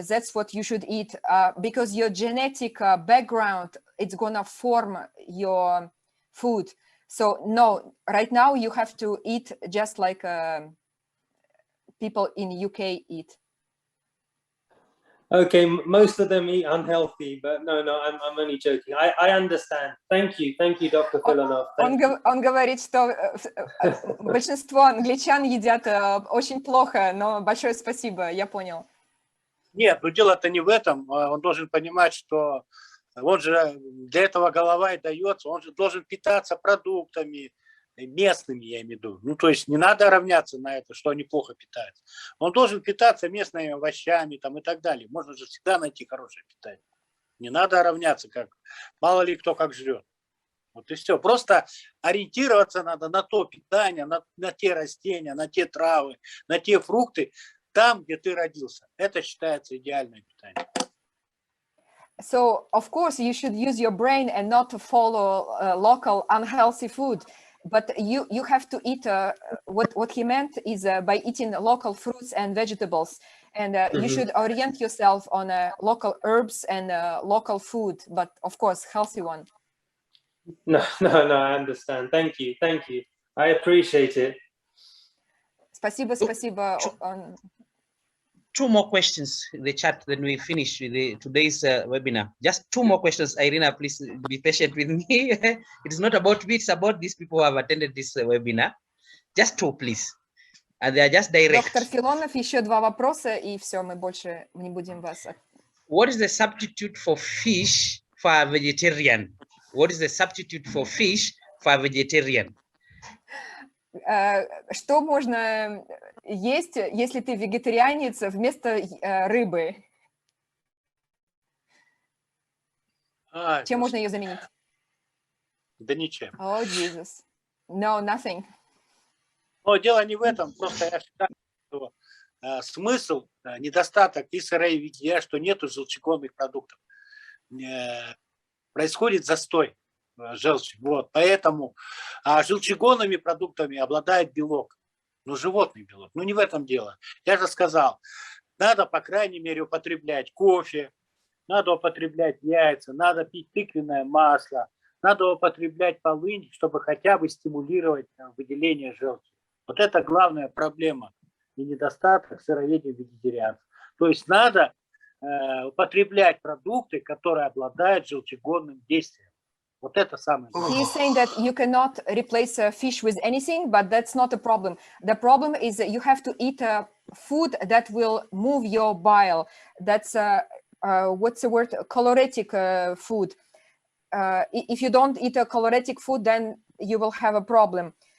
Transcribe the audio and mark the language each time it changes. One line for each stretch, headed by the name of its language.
English: That's what you should eat because your genetic background, it's gonna form your food. So no, right now you have to eat just like people in UK eat. Okay, most of them eat unhealthy, but no, I'm only joking. I understand. Thank you, Dr. Filonov.
Russian: Он говорит, что большинство англичан едят очень плохо, но большое спасибо, я понял. Нет, но дело-то не в этом. Он должен понимать, что он же для этого голова и дается, он же должен питаться продуктами, местными, я имею в виду. Ну, то есть не надо равняться на это, что они плохо питаются. Он должен питаться местными овощами там, и так далее. Можно же всегда найти хорошее питание. Не надо равняться, как мало ли кто как жрет. Вот и все. Просто ориентироваться надо на то питание, на те растения, на те травы, на те фрукты, там, где ты родился. Это считается идеальное питание.
English: So, of course, you should use your brain and not to follow local unhealthy food. But you have to eat, what he meant is by eating local fruits and vegetables. And you should orient yourself on local herbs and local food, but of course, healthy one. No, I understand. Thank you. I appreciate it.
Russian: Спасибо.
English: Two more questions in the chat, then we finish with today's webinar. Just two more questions. Irina, please be patient with me. It is not about me, it's about these people who have attended this webinar. Just two, please. And they are just direct.
Russian: Доктор Филонов, еще два вопроса, и все, мы больше не будем вас...
English: What is the substitute for fish for a vegetarian? What is the substitute for fish for a vegetarian?
Russian: Что можно есть, если ты вегетарианец, вместо рыбы? Чем можно ее заменить? Да ничем.
English: Oh, Jesus. No, nothing.
Russian: Но дело не в этом. Просто я считаю, что смысл, недостаток и сыроедения виде, что нету желчегонных продуктов. Происходит застой желчи. Вот. Поэтому желчегонными продуктами обладает белок. Ну, животный белок. Ну, не в этом дело. Я же сказал, надо, по крайней мере, употреблять кофе, надо употреблять яйца, надо пить тыквенное масло, надо употреблять полынь, чтобы хотя бы стимулировать выделение желчи. Вот это главная проблема и недостаток сыроедения вегетарианцев. То есть надо употреблять продукты, которые обладают желчегонным действием. Вот это самое главное.
English: He is saying that you cannot replace fish with anything, but that's not a problem. The problem is that you have to eat food that will move your bile. That's what's the word? Caloretic food. If you don't eat a caloretic food, then you will have a problem.